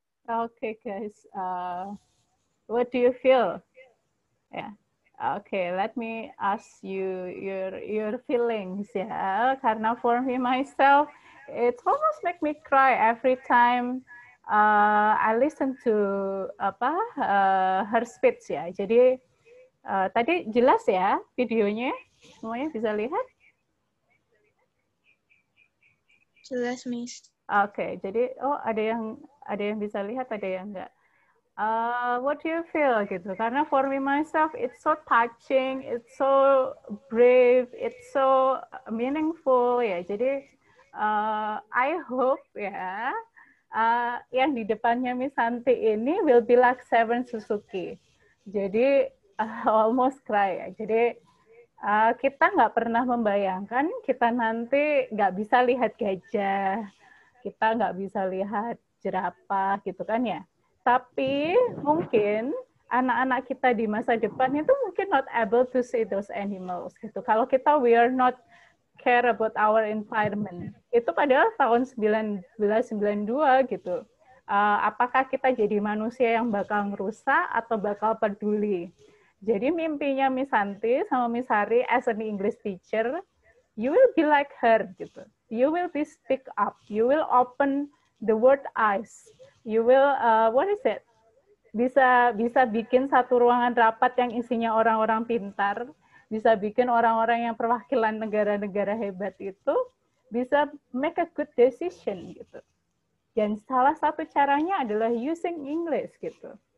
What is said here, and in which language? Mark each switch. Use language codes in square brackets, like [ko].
[en] Okay, guys. What do you feel? Yeah. Okay, let me ask you your feelings, ya. Karena for me myself, it almost make me cry every time I listen to her speech ya. [id] Jadi tadi jelas ya videonya, semuanya bisa lihat? Jelas, Miss. Oke, jadi ada yang bisa lihat, ada yang enggak. [en] What do you feel gitu? Karena for me myself, it's so touching, it's so brave, it's so meaningful ya. [id] Jadi [en] I hope [id] ya yang di depannya Miss Santi ini [en] will be like [id] Seven Suzuki. Jadi [en] almost cry [id] ya. Jadi kita nggak pernah membayangkan kita nanti nggak bisa lihat gajah, kita nggak bisa lihat jerapah gitu kan ya. Tapi mungkin anak-anak kita di masa depan itu mungkin [en] not able to see those animals [id] gitu. Kalau kita [en] we are not care about our environment. [id] Itu padahal tahun 1992 gitu. Apakah kita jadi manusia yang bakal ngerusak atau bakal peduli? Jadi mimpinya Miss Santi sama Miss Hari [en] as an English teacher, you will be like her [id] gitu. [en] You will be speak up. You will open the word eyes. You will what is it? [id] Bisa bikin satu ruangan rapat yang isinya orang-orang pintar, bisa bikin orang-orang yang perwakilan negara-negara hebat itu bisa [en] make a good decision [id] gitu. Dan salah satu caranya adalah [en] using English [id] gitu.